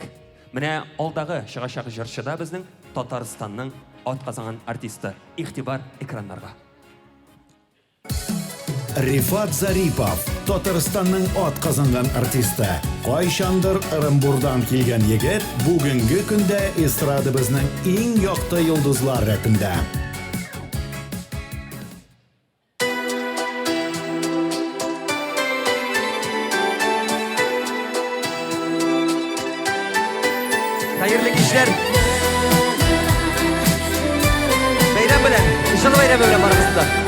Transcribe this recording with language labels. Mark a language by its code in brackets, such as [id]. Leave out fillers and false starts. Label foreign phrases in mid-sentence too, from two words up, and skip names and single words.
[tt] Менә алдагы чыгачак җырчыда безнең Татарстанның ат казанган артисты. Игътибар экраннарга. Рифат Зарипов, Татарстанның ат казанган артисты. Кайчандыр Ырымбурдан килгән егет бүгенге көндә эстрадабызның иң якты йолдызлар рәтендә. Hayırlı işler. Bayram bilen, inşallah bayram bilen aramızda.